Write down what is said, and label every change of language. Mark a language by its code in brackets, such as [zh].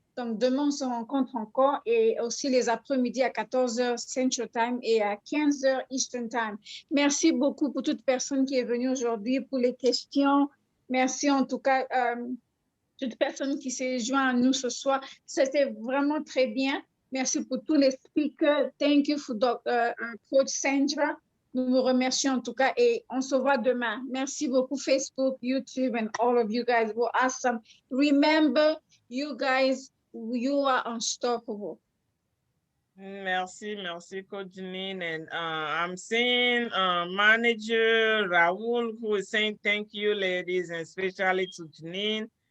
[fr] Donc, demain, on se rencontre encore, et aussi les après-midi à 14h Central Time et à 15h Eastern Time. Merci beaucoup pour toute personne qui est venue aujourd'hui, pour les questions. Merci en tout cas, toute personne qui s'est joint à nous ce soir. C'était vraiment très bien. Merci pour tous les speakers. [en] Thank you for Coach Sandra. [fr] Nous vous remercions en tout cas, et on se voit demain. Merci beaucoup, [en] Facebook, YouTube, and all of you guys were awesome. Remember, you guys, you are unstoppable. [fr] Merci, Coach Janine. [en] And I'm seeing Manager Raul, who is saying thank you, ladies, and especially to Janine.